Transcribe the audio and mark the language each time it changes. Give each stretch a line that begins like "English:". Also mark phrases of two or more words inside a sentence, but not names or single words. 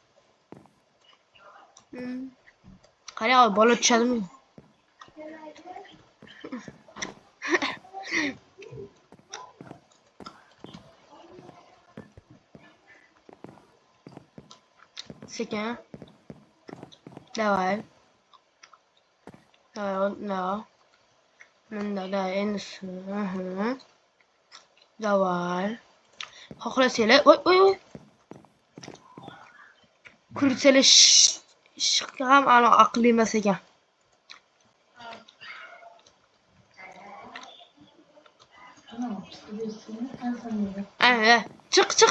Uzbek: Qara, bola tushadimi? Sekin.
Russian: Давай. Давай, да. Да,
Uzbek: endi. Давай. Xohlasanglar, voy. Kurslar ham ana aqlli emas ekan. Ana, chiq.